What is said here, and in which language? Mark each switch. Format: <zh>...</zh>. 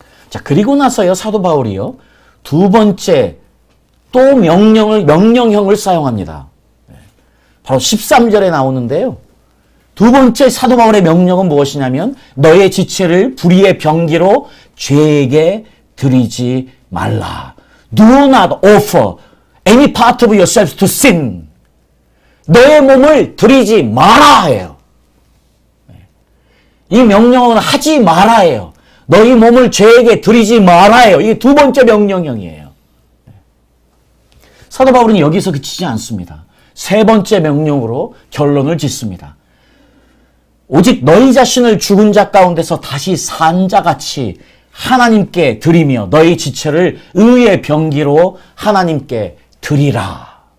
<ko>자, 그리고 나서요, 사도 바울이요, 두 번째 또 명령형을 사용합니다. 바로 13절에 나오는데요. 두 번째 사도 바울의 명령은 무엇이냐면 너의 지체를 불의의 병기로 죄에게 드리지 말라.</ko> <en>Do not offer any part of yourself to sin.</en> <ko>너의 몸을 드리지 마라 해요. 이 명령은 하지 마라 해요. 너희 몸을 죄에게 드리지 마라 해요. 이게 두 번째 명령형이에요. 사도 바울은 여기서 그치지 않습니다. 세 번째 명령으로 결론을 짓습니다. 오직 너희 자신을 죽은 자 가운데서 다시 산 자같이 하나님께 드리며 너희 지체를 의의 병기로 하나님께 드리라.</ko>